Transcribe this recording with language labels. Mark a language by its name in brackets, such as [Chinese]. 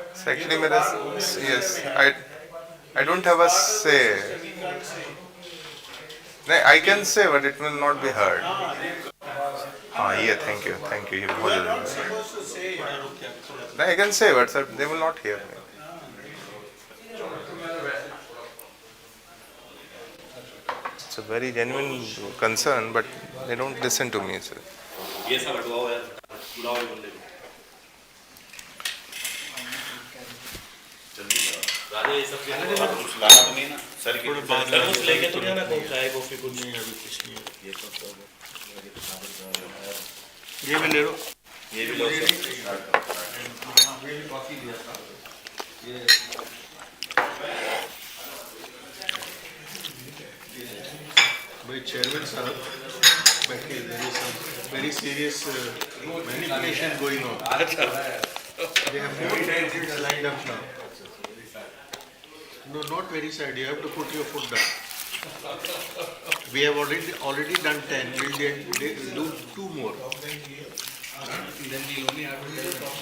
[English] Actually [Hindi] मेरा [English] yes I don't have a say. [Hindi] नहीं [English] I can say but it will not be heard. [Hindi] हाँ ये [English] thank you [Hindi] ये बहुत जरूरी है. नहीं [English] I can say but sir they will not hear me. It's a very genuine concern but they don't listen to me sir. [Hindi] ये सब हटवाओ यार बुलाओ ये बंदे को जल्दी राजा ये सब कुछ लाना तो नहीं ना सर की सर कुछ लेके तो नहीं आना कौन चाय कॉफी कुछ नहीं अभी कुछ नहीं ये सब तो ये भी ले लो ये भी लो ये कॉफी दिया था. ये भाई चेयरमैन साहब बैठिए. [English] There is some very serious manipulation going on. They have 4 candidates lined up now. No, not very sad. You have to put your foot down. We have already done 10. We'll do 2 more. then we only have to tell